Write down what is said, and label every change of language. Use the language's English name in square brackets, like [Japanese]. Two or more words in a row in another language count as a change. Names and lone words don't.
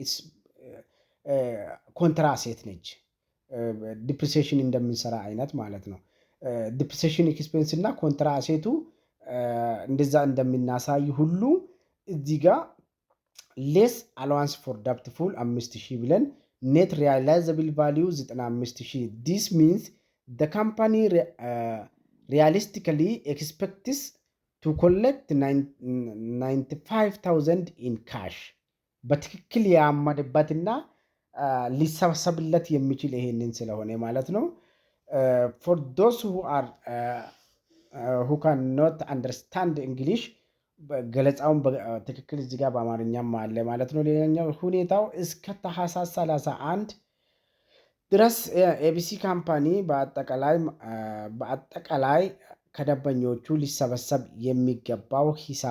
[English] contra asset [Amharic] ነች። ዲፕሪሲዬሽን እንደምንሰራ አይነት ማለት ነው። [English] depreciation expense and contra asset [Amharic] እንደዛ እንደምናሳይ ሁሉ እዚህ ጋር [English] less allowance for doubtful 5,000 ብለን net realizable value 95,000 this means the company realistically expects to collect 95,000 in cash [Amharic] በትክክል ያመነበትና ሊሰበሰብለት የሚችል ይሄንን ስለሆነ ማለት ነው። [English] for those who cannot understand English [Amharic] ገለጻውን በትክክል እዚህ ጋር በአማርኛም አለ ማለት ነው። ሌላኛው ሁኔታው እስከ ታህሳስ 31 ድረስ ኤቢሲ ካምፓኒ በአጠቃላይ ከደንበኞቹ ሊሰበሰብ የሚገባው ሂሳብ